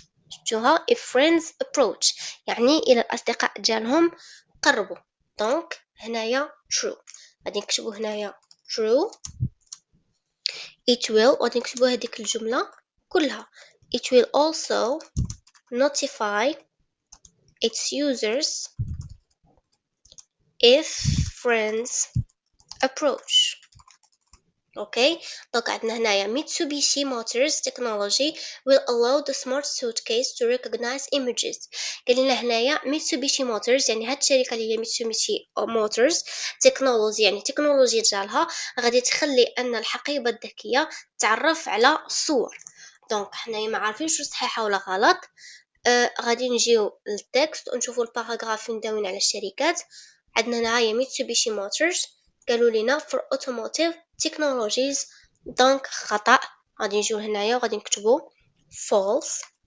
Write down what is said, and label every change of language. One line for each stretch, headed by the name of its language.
Arabic: شفتوها
English: if friends approach
Arabic: يعني إلى الأصدقاء ديالهم قربوا. دونك هنايا true غادي نكتبو هنايا true.
English: it will
Arabic: غادي نكتبو هذيك الجملة كلها
English: it will also notify its users if friends approach.
Arabic: اوكي دونك عندنا هنايا
English: Mitsubishi Motors technology will allow the smart suitcase to recognize images.
Arabic: قال لنا هنايا Mitsubishi Motors يعني هاد الشركه اللي هي Mitsubishi Motors technology يعني تكنولوجيا ديالها غادي تخلي ان الحقيبه الذكيه تعرف على الصور. دونك حنايا ما عارفينش صحيحه ولا غلط. غادي نجيو للتكست ونشوفوا الباراغراف فين داوين على الشركات. عندنا هنايا Mitsubishi Motors قالوا لنا
English: for automotive technologies.
Arabic: دونك خطأ غادي نجيو هنايا وغادي نكتبو false.